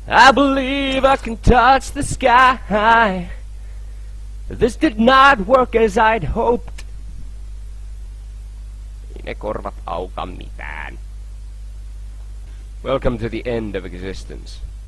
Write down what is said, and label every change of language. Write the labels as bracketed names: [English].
[English] I believe I can touch the sky. This did not work as I'd hoped. [Finnish] Ei ne korvat auta mitään. [English] Welcome to the end of existence.